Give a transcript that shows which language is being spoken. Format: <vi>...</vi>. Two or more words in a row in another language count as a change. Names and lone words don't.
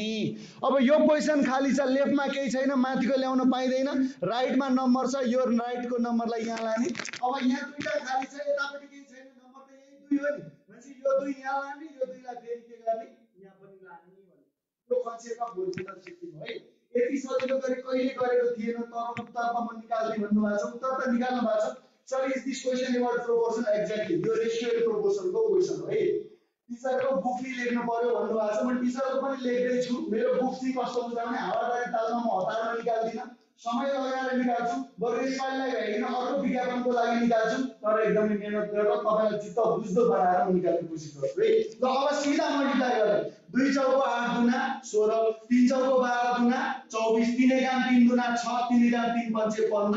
<ne>अब यो पोजिसन खाली छ, लेफ्टमा केही छैन, माथिको ल्याउन पाइँदैन, राइटमा नम्बर छ, यो राइटको नम्बरलाई यहाँ लाने। अब यहाँ दुईटा खाली छ, यतापट्टि केही छैन, नम्बर त यही 2 हो नि, भनेपछि यो 2 यहाँ लाने, यो 2 लाई फेरि के गर्ने यहाँ पनि लाने भन्ने। यो</ne> <en>concept of horizontal shifting</en> <ne>हो है। यति सजिलो गरी कहिले गरेको थिएन, तर उत्तर त म निकाल्ने भन्नु भएको छ, उत्तर त निकाल्नु भएको छ।</ne> <en>Sir, is this question about proportion? Exactly. Your ratio and proportion</en> <ne>को question हो है। टीचर को बुक भी लेख्नु पर्यो भन्नु भएको छ, म टीचर को पनि लेख्दै छु। मेरो बुक चाहिँ कस्तो हुन्छ भने हावादारी तालमा म हतारमा निकाल्दिन, समय लगाएर निकाल्छु, बरु यसपालिलाई भएन अर्को विज्ञापनको लागि निकाल्छु, तर एकदमै मेहनत गरेर तपाईलाई चित्त बुझ्दो बनाएर म निकाल्ने कोसिस गर्छु है। ल अब सिधा मल्टिप्लाई गरौँ। 2 चौको 8 दुना 16, 3 चौको 12 दुना 24, 3 एकाम 3 दुना 6, 3 एकाम 3 पंचे 15।</ne>